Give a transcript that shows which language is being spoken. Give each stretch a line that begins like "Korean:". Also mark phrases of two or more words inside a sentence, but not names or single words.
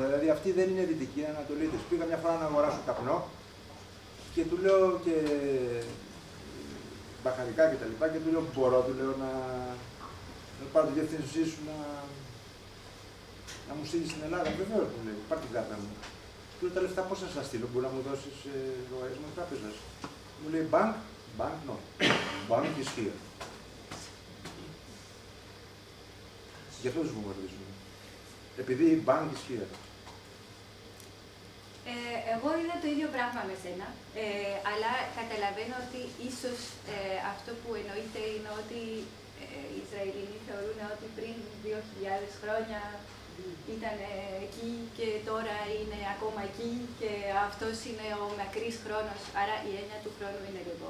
Greek: Δηλαδή αυτή δεν είναι δυτική, είναι ανατολίτες. Πήγα μια φορά να αγοράσω καπνό και του λέω και μπαχαρικά και τα λοιπά και του λέω μπορώ, του λέω να πάρω τη διευθύνσή σου να μου στείλει στην Ελλάδα. Βεβαίως μου λέει, πάρ' την κάρτα μου. Του λέω τα λεφτά πώς να σας στείλω, μπορεί να μου δώσεις λογαριασμό τράπεζας. Μου λέει
English: bank, no, bank is here.
Greek: Γι' αυτό τους βομβαρδίζουμε. Επειδή η
English: bank is here.
Greek: Εγώ είδα το ίδιο πράγμα με σένα, αλλά καταλαβαίνω ότι ίσως αυτό που εννοείται είναι ότι οι Ισραηλινοί θεωρούν ότι πριν 2.000 χρόνια ήταν εκεί και τώρα είναι ακόμα εκεί και αυτός είναι ο μακρύς χρόνος, άρα η έννοια του χρόνου είναι λίγο...